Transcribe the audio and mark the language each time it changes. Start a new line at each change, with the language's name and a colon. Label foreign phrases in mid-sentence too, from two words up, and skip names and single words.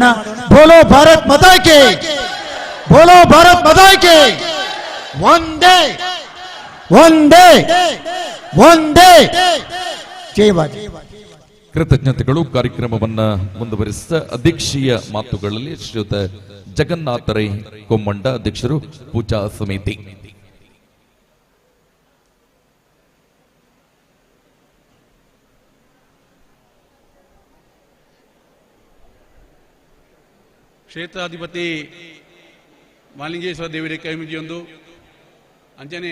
Hindi: बोलो भारत माता की, बोलो भारत माता की.
Kannada: ಒಂದೇ ಒಂದೇ ಒಂದೇ ಜಯವಾಗಲಿ. ಕೃತಜ್ಞತೆಗಳು. ಕಾರ್ಯಕ್ರಮವನ್ನ ಮುಂದುವರಿಸಿದ ಅಧ್ಯಕ್ಷೀಯ ಮಾತುಗಳಲ್ಲಿ ಶ್ರೀಯುತ ಜಗನ್ನಾಥರೈ ಕೊಮ್ಮಂಡ, ಅಧ್ಯಕ್ಷರು, ಪೂಜಾ ಸಮಿತಿ.
Tulu: ಕ್ಷೇತ್ರಾಧಿಪತಿ ಮಹಾಲಿಂಗೇಶ್ವರ ದೇವರ ಕೈಮಿಜಿಯೊಂದು ಅಂಚನೆ